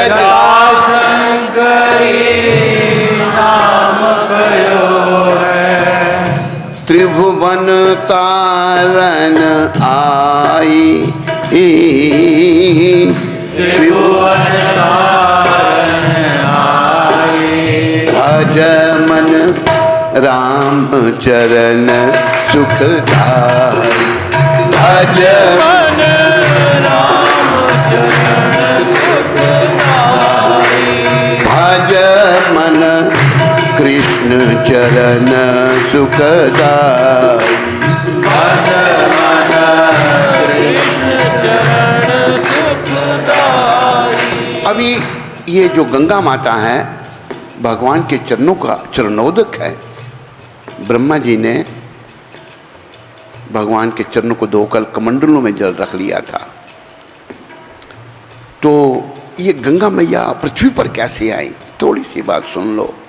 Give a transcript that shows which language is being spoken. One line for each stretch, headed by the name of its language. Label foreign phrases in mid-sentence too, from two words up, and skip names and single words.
Hindi: जटा शंकरी नाम प्रयोग है। त्रिभुवन तारन आई। त्रिभुवन तारन आई। भज मन राम चरण सुखदाई। भज मन राम चरण सुखदाई। भज मन कृष्ण चरण सुखदाई। भज मन कृष्ण चरण सुखदाई। अभी ये जो गंगा माता है भगवान के चरणों का चरणोदक है। ब्रह्मा जी ने भगवान के चरणों को धोकर कमंडलों में जल रख लिया था। तो ये गंगा मैया पृथ्वी पर कैसे आई, थोड़ी सी बात सुन लो।